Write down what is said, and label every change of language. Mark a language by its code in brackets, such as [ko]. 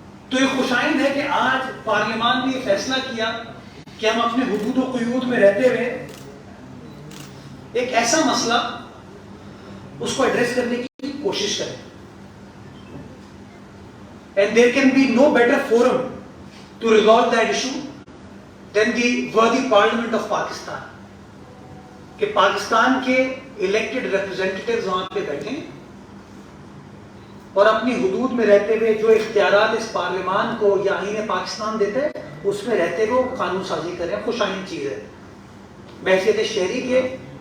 [ur] تو یہ خوشائند ہے کہ آج پارلیمان نے یہ فیصلہ کیا کہ ہم اپنے حدود و قیود میں رہتے ہوئے ایک ایسا مسئلہ اس کو ایڈریس کرنے کی کوشش کریں. [en] And there can be no better forum to resolve that issue than the worthy Parliament of Pakistan. [ur] کہ پاکستان کے elected representatives وہاں پہ بیٹھیں اور اپنی حدود میں رہتے ہوئے جو اختیارات اس پارلیمان کو یا آئین پاکستان دیتے ہیں اس میں رہتے ہوئے قانون سازی کریں. خوشائن چیز ہے. بحیثیت شہری کے